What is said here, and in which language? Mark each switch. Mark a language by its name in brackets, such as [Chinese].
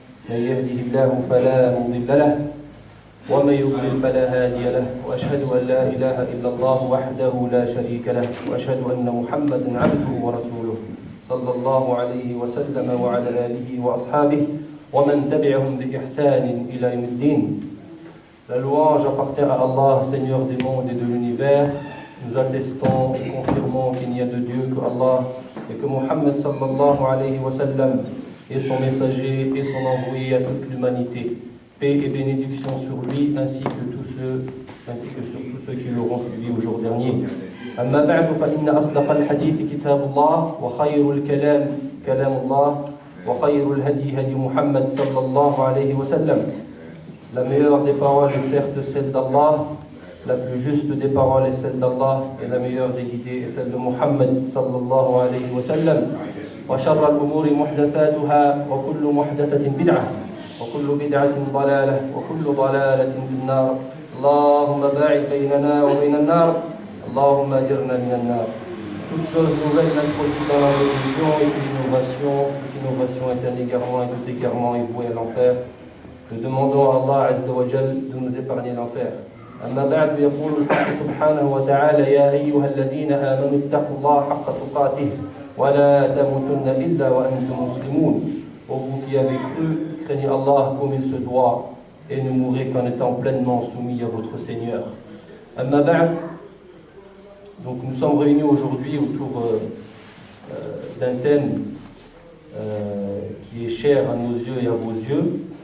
[Arabic] من يهده الله فلا مضل له ومن يضلل فلا هادي له وأشهد أن لا إله إلا الله وحده لا شريك له وأشهد أن محمدا عبده ورسوله صلى الله عليه وسلم وعلى آله وأصحابه ومن تبعهم بإحسان إلى يوم الدين. [French] La louange appartient à Allah, Seigneur des mondes et de l'univers. Nous attestons et confirmons qu'il n'y a de Dieu que Allah et que Muhammad sallallahu alayhi wa sallam est son messager et son envoyé à toute l'humanité. Paix et bénédiction sur lui ainsi que sur tous ceux qui l'auront suivi au jour dernier. [Arabic] أما بعد فإن أصدق الحديث كتاب الله وخير الكلام كلام الله وخير الهدي هدي محمد صلى الله عليه وسلم. [French] La meilleure des paroles est certes celle d'Allah, la plus juste des paroles est celle d'Allah, et la meilleure des guidées est celle de Muhammad sallallahu alayhi wa sallam. [Arabic] وشر الأمور محدثاتها وكل محدثة بدعة وكل بدعة ضلالة وكل ضلالة في النار. اللهم باعد بيننا وبين النار اللهم أجرنا من النار. [French] Toute chose nouvelle introduite dans la religion est une innovation. Toute innovation est un égarement et tout égarement est voué à l'enfer. Nous demandons à Allah Azza wa Jal de nous épargner l'enfer. [Arabic] أما بعد يقول الحق سبحانه وتعالى يا أيها الذين آمنوا اتقوا الله حق تقاته ولا تموتن إلا وأنتم مسلمون. [French] Ô vous qui avez cru, craignez Allah comme il se doit et ne mourrez qu'en étant pleinement soumis à votre Seigneur. [Arabic] أما بعد. [French] Donc nous sommes réunis aujourd'hui autour d'un thème qui est cher à nos yeux et à vos yeux.